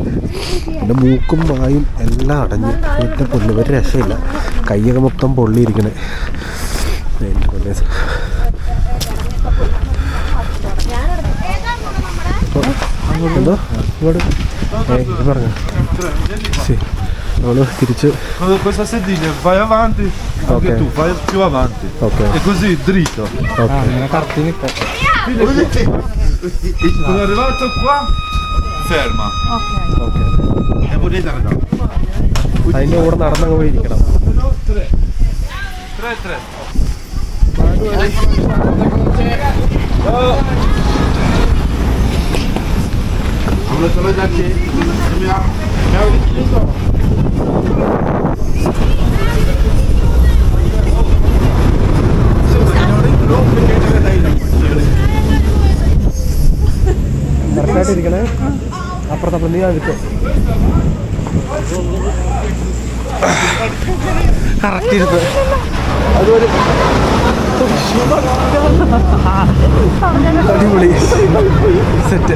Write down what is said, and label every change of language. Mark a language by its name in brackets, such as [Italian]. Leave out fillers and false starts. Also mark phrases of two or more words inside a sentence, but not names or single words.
[Malayalam] എൻ്റെ മൂക്കും വായും എല്ലാം അടഞ്ഞ് ഏറ്റവും പൊള്ളി, ഒരു രക്ഷയില്ല. കൈയൊക്കെ മൊത്തം പൊള്ളിയിരിക്കണേ. എൻ്റെ പൊന്നെ. എന്തോ ഇങ്ങോട്ട് പറഞ്ഞു ശരി. നമ്മൾ തിരിച്ച് [Italian] Cosa si dice? Vai avanti, anche tu, vai più avanti. Ok. E così dritto. Sono arrivato qua, ferma. E potete andare. [Malayalam] അതിൻ്റെ കൂടെ നടന്നങ്ങ് പോയിരിക്കണം. 3. [Italian] Come sono già qui? [Malayalam] കറക്റ്റായിട്ടിരിക്കണേ. അപ്പുറത്തപ്പുറം നീ ആദ്യത്തെ കറക്റ്റ് ഇരുന്ന് അതുപോലെ അടിപൊളി സെറ്റ്.